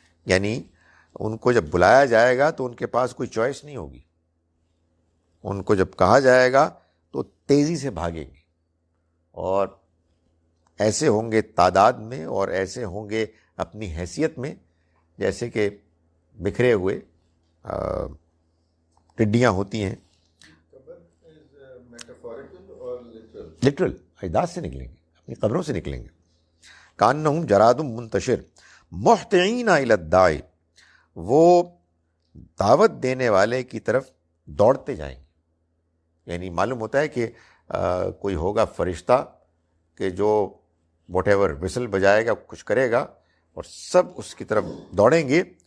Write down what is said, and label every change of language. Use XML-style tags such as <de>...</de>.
<ur>یعنی ان کو جب بلایا جائے گا تو ان کے پاس کوئی چوائس نہیں ہوگی. ان کو جب کہا جائے گا تو تیزی سے بھاگیں گے، اور ایسے ہوں گے تعداد میں اور ایسے ہوں گے اپنی حیثیت میں جیسے کہ بکھرے ہوئے ٹڈیاں ہوتی ہیں.</ur> <en>قبر is metaphorical or literal?</en> <ur>Literal اجداد سے نکلیں گے، اپنی قبروں سے نکلیں گے.</ur> <ar>کانہم جراد منتشر محتعین الی الداعی،</ar> <ur>وہ دعوت دینے والے کی طرف دوڑتے جائیں گے. یعنی معلوم ہوتا ہے کہ کوئی ہوگا فرشتہ کہ جو واٹ ایور وسل بجائے گا، کچھ کرے گا، اور سب اس کی طرف دوڑیں گے.</ur>